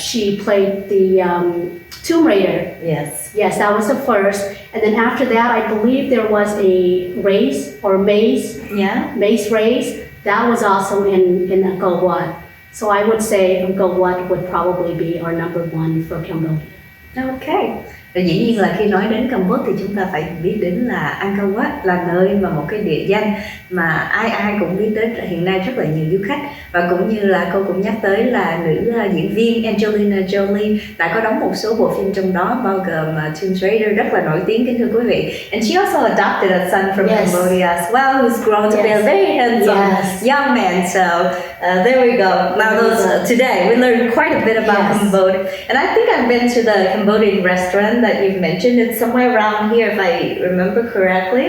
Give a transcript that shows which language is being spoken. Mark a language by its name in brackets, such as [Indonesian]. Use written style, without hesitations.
[English] She played the Tomb Raider. Yes. Yes, that was the first. And then after that, I believe there was a race or maze. Yeah. Maze race. That was also in Angkor Wat. So I would say Angkor Wat would probably be our number one for Cambodia. Okay. [Vietnamese] Và dĩ nhiên là khi nói đến Campuchia thì chúng ta phải biết đến là Angkor Wat là nơi mà một cái địa danh mà ai cũng biết đến hiện nay rất là nhiều du khách, và cũng như là cô cũng nhắc tới là nữ diễn viên Angelina Jolie đã có đóng một số bộ phim trong đó bao gồm Tomb Raider rất là nổi tiếng, kính thưa quý vị. [English] And she also adopted a son from Cambodia as well, who's grown to be a very handsome young man. So there we go. Now today we learned quite a bit about Cambodia, and I think I've been to the Cambodian restaurant that you've mentioned. It's somewhere around here, if I remember correctly.